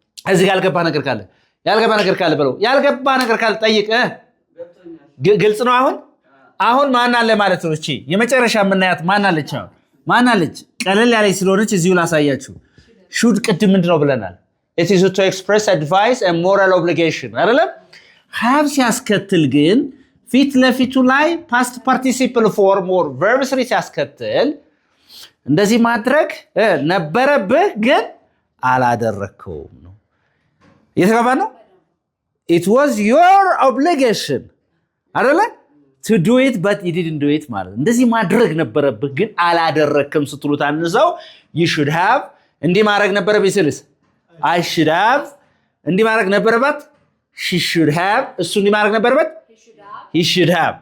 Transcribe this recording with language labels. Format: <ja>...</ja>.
<am>እዚህ ጋር ያልገባ ነገር ካለ ብለው ያልገባ ነገር ካለ ጠይቅ። ግልጽ ነው አሁን ማን አለ ማለት ነው። እቺ የመጨረሻ የምናያት ማን አለች? ቀለል ያለች ስለሆነች እዚሁ ላሳያችሁ። should ቅድም ምንድነው ብለናል?</am> <en>it is to express advice and moral obligation አይደለም?</en> <am>have ሲያስከትል ግን ፊት ለፊቱ ላይ past participle form or verb 3 ሲያስከትል እንደዚህ ማድረግ ነበረብህ ግን አላደረከውም ነው። የተገባ ነው።</am> <en>it was your obligation</en> <am>አይደለ?</am> <en>to do it but you didn't do it</en> <am>ማለት እንደዚህ ማድረግ ነበረብህ ግን አላደረከም ስትሉት አንሰው you should have እንዲህ ማድረግ ነበረብኝ ሲልስ I should have እንዲህ ማድረግ ነበረባት she should have እሱ እንዲህ ማድረግ ነበረበት he should have.</am>